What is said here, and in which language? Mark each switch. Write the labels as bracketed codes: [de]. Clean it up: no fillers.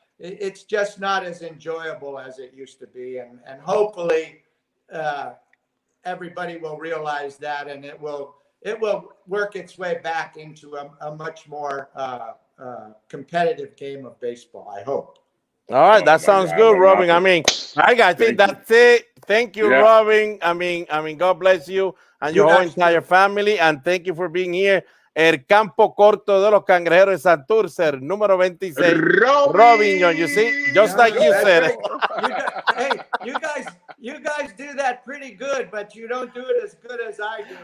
[en] It's just not as enjoyable as it used to be, and hopefully everybody will realize that, and it will work its way back into a much more competitive game of baseball, I hope. All right, that sounds good, Robin. I mean, I think that's it. Thank you, Robin. I mean, God bless you and your whole entire family, and thank you for being here. [es] El campo corto de los Cangrejeros de Santurce, número 26. [en] Robin, you see, just like you said. Hey, you guys do that pretty good, but you don't do it as good as I do.